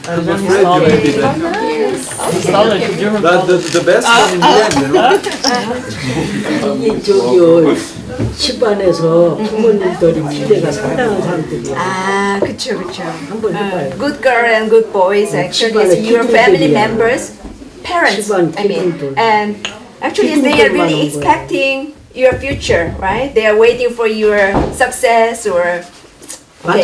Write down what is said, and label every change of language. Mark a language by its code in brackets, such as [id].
[en] I'm afraid you may be there. But the best one in the end, you know? [ko] 이게 저기요 집안에서 부모님들이 기대가 상당한 사람들이야. 아, 그쵸, 그쵸. 한번 해봐요. [en] Good girl and good boys actually is your family members, parents, I mean, and actually they are really expecting your future, right? They are waiting for your success or okay,